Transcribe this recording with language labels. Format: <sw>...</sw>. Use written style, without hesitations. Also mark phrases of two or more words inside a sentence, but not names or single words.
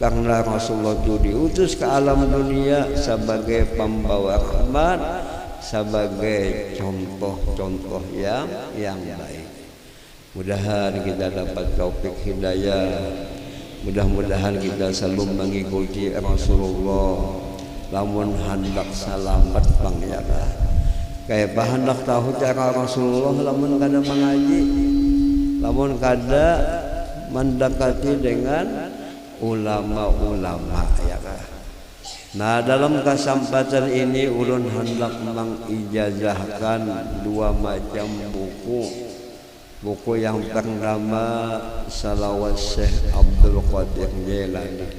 <id>karena Rasulullah itu diutus ke alam dunia sebagai pembawa rahmat, sebagai contoh-contoh yang baik. Mudahan kita dapat taufik hidayah, mudah-mudahan kita selalu mengikuti Rasulullah.</id> <bjn>Lamun hendak selamat pangyara, kayak hendak tahu cara Rasulullah, lamun kada mengaji, lamun kada mendekati dengan ulama-ulama ya kah. Nah, dalam kesempatan ini ulun hendak mengijazahkan dua macam buku yang pertama salawat Syekh Abdul Qadir Jailani.</bjn>